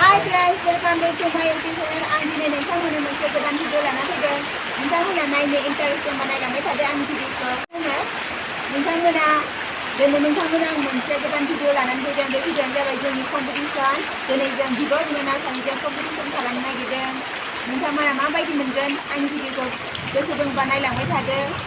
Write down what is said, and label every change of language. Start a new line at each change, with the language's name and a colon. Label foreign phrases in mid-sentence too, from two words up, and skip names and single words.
English: guys, welcome back to my YouTube channel.
Bodo: Ang दिनै नोंथांमोननो मोनसे गोदान भिडिअ लाना फैदों। नोंथांमोना नायनो इन्टारेस्ट दंबा नायलांबाय थादो आंनि भिडिअखौ। नोंथांमोना दिनै नोंथांमोना आं मोनसे गोदान भिडिअ लानानै फैदों। बे भिडिअआनो जाबाय जोंनि कम्पिटिसन। दिनै जों बिब' बिनानाव सानैजों कम्पिटिसन खालामनो नागिरदों। नोंथांमोना माबायदि मोनगोन आंनि भिडिअखौ गोसो दंबा नायलांबाय थादो।